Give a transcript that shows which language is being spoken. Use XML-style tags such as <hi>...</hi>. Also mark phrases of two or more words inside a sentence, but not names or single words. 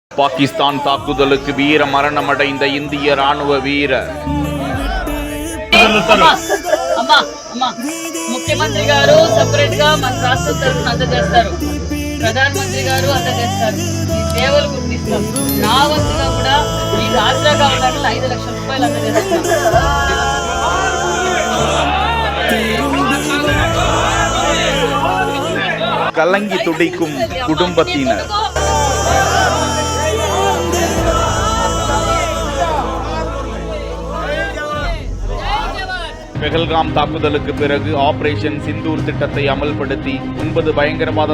<ta>பாகிஸ்தான் தாக்குதலுக்கு வீர மரணமடைந்த இந்திய ராணுவ வீரர்.</ta> <te>ముఖ్యమంత్రి గారు సెపరేట్ గా మన రాష్ట్రం తరఫున అందజేస్తారు, ప్రధానమంత్రి గారు అందజేస్తారు. ఈ సేవలు గుర్తిస్తాం. నా వంతుగా కూడా ఈ ఆసరాగా ఉండాలని 5 లక్షల రూపాయలు అందజేస్తాం.</te> <ta>கலங்கி துடிக்கும் குடும்பத்தினர். பெஹல்காம் தாக்குதலுக்கு பிறகு ஆபரேஷன் சிந்தூர் திட்டத்தை அமல்படுத்தி 9 பயங்கரவாத</ta>